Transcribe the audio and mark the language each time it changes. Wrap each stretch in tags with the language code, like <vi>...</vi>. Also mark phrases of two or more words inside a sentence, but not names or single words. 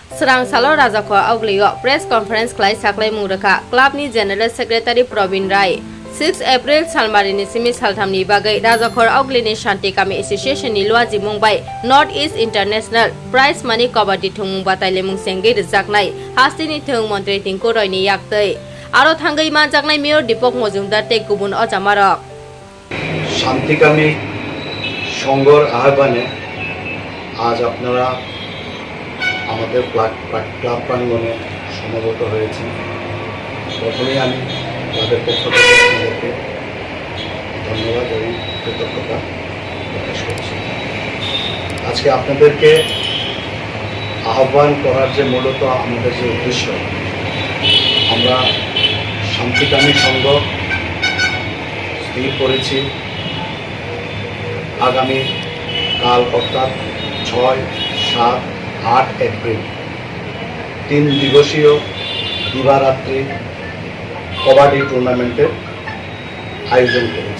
<trp>Serang Salo Rajakhor Agulio</trp> <en>Press Conference</en> <trp>Klai Saklai Muraka Club ni</trp> <en>General Secretary</en> <trp>Probin Rai 6 April Salmari ni Simi Salthamni Bagai Rajakhor Agulio Santi Kami Association ni Luaji Mumbai North East International Prize Money Kabaddi Tournament Batai Lemung Sengge Jaknai Hasti ni Thung Montri Tingko Roy ni Yaktei Aro Thangai Ma Jaknai Mayor Dipok Mojumdar Te Kubun Ojamarok</trp> <bn>Santi Kami Shongor Ahbane আজ আপনারা আমাদের ক্লাব প্রাঙ্গণে সমবেত হয়েছেন। প্রথমেই আমি ক্লাবের পক্ষ থেকে আপনাদেরকে ধন্যবাদ এবং কৃতজ্ঞতা প্রকাশ করছি। আজকে আপনাদেরকে আহ্বান করার যে মূলত আমাদের যে উদ্দেশ্য, আমরা শান্তিকামী সংঘ স্থির করেছি আগামী কাল অর্থাৎ 6, 7, 8 এপ্রিল 3 দিবসীয় দিবারাত্রি কবাডি টুর্নামেন্টের আয়োজন করেছি।</bn>